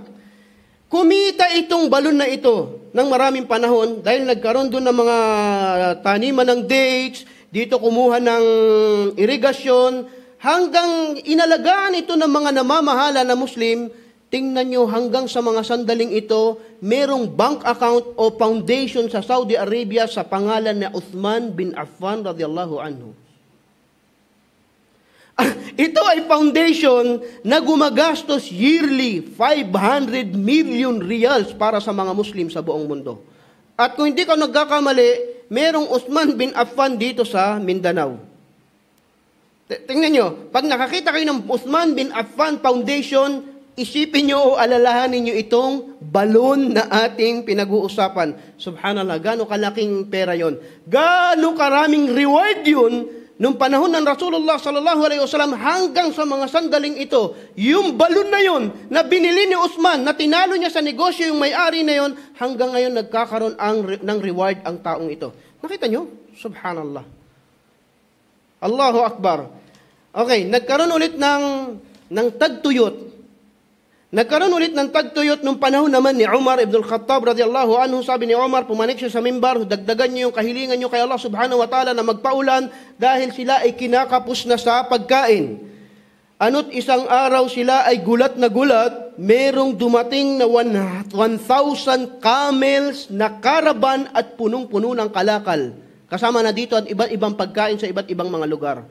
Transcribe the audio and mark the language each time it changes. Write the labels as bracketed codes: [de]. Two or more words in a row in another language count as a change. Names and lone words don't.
[tl] Kumita itong balon na ito ng maraming panahon dahil nagkaroon doon ng mga taniman ng dates, dito kumuha ng irigasyon, hanggang inalagaan ito ng mga namamahala na Muslim. Tingnan nyo hanggang sa mga sandaling ito, merong [en] bank account [tl] o foundation sa Saudi Arabia sa pangalan na Uthman bin Affan [ar] رضي الله عنه. [tl] Ito ay foundation na gumagastos [en] yearly 500 million riyals [tl] para sa mga Muslim sa buong mundo. At kung hindi ka nagkakamali, merong Uthman bin Affan dito sa Mindanao. Tingnan nyo, pag nakakita kayo ng Uthman bin Affan Foundation, isipin nyo o alalahanin nyo itong balon na ating pinag-uusapan. Subhanallah, gaano kalaking pera yon, gaano karaming reward yun. Nung panahon ng Rasulullah [ar] صلى الله عليه وسلم [tl] hanggang sa mga sandaling ito, yung balon na yun na binili ni Uthman, na tinalo niya sa negosyo yung may-ari na yun, hanggang ngayon nagkakaroon ng reward ang taong ito. Nakita nyo? [ar] سبحان الله. الله أكبر. [tl] Okay, nagkaroon ulit ng tagtuyot. Nagkaroon ulit ng tagtuyot nung panahon naman ni Umar ibn al-Khattab [ar] رضي الله عنه. [tl] Sabi ni Umar, pumanik siya sa mimbar, dagdagan niyo yung kahilingan niyo kay Allah [ar] سبحانه وتعالى [tl] na magpaulan dahil sila ay kinakapos na sa pagkain. Ano't isang araw sila ay gulat na gulat, merong dumating na 1,000 camels na caravan at punong-puno ng kalakal. Kasama na dito at iba't ibang pagkain sa iba't ibang mga lugar.